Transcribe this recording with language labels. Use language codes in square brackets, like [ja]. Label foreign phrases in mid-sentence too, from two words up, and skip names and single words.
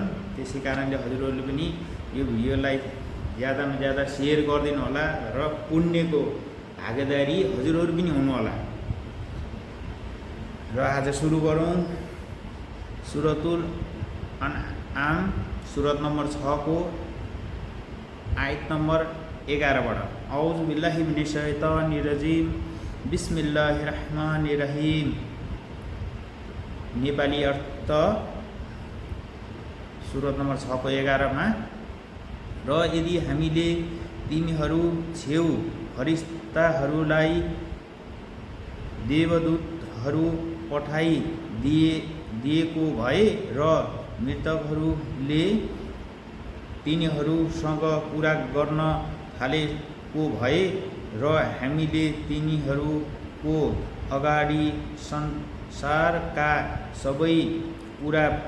[ne] त्यसै कारणले हजुरहरूले पनि यो भिडियोलाई ज्यादामा ज्यादा सेयर गरिदिनु होला र पुण्यको भागीदारी हजुरहरू पनि हुनु होला। र आज सुरु गरौँ सुरतुल अनआम सुरत नम्बर 6 को आयत नम्बर 11 बाट। [ar] أعوذ بالله من الشيطان الرجيم بسم الله الرحمن الرحيم. [ne] नेपाली अर्थ सुरत नम्बर 6 को 11 मा र यदि हामीले तिमीहरू छेउ फरिस्ताहरूलाई देवदूतहरू पठाइदिएको भए र मृतकहरूले तिनीहरूसँग कुरा गर्न थालेको भए र हामीले तिनीहरूको अगाडि संसारका सबै कुरा